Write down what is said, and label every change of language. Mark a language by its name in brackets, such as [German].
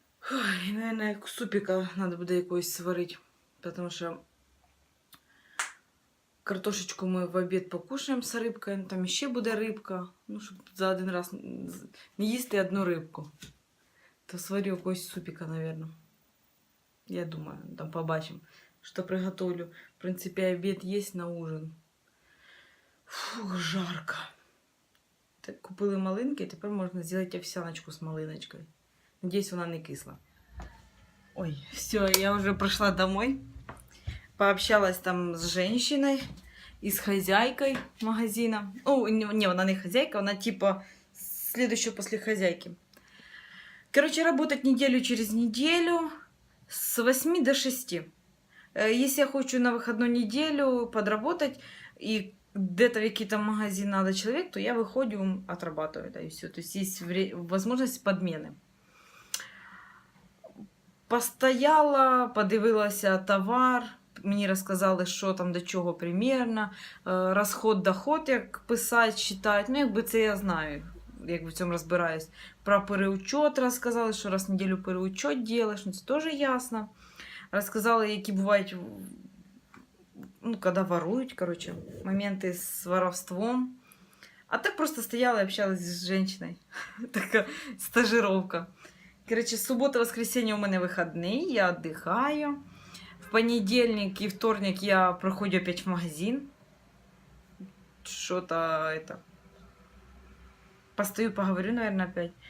[Russian] Ой, наверное, супика надо [Ukrainian] буде якогось [Russian] сварить, потому что картошечку мы в обед покушаем с рыбкой, там еще буде рыбка, ну, [Ukrainian] щоб за один раз не їсти одну рыбку. [Russian] То сварю якогось супика, наверное. Я думаю, там побачим, что приготовлю. В принципе, обед есть на ужин. Фух, жарко. [Ukrainian] Так, купили малинки, тепер можна зробити овсяночку з малиночкою. [Russian] Надеюсь, она не кисла. Ой, все, я уже пришла домой. Пообщалась там с женщиной и с хозяйкой магазина. О, не, она не хозяйка, она типа следующая после хозяйки. Короче, работать неделю через неделю с 8 до 6. Если я хочу на выходную неделю подработать и где-то в какие-то магазин надо человек, то я выходим, отрабатываю, да, и все. То есть есть возможность подмены. [Ukrainian] Постояла, подивилася товар, мені розказали, що там до чого примірно, розход-доход, як писати, читати, ну, якби це я знаю, якби в цьому розбираюсь. Про переучет розказали, що раз в неділю переучет делаешь, ну, це теж ясно. Розказали, які бувають, ну, коли ворують, короче, моменти з воровством. [Russian] А так просто стояла и общалась с женщиной. Такая стажировка. Короче, суббота-воскресенье у меня выходные, я отдыхаю. В понедельник и вторник я проходю опять в магазин. Что-то это... Постою, поговорю, наверное, опять.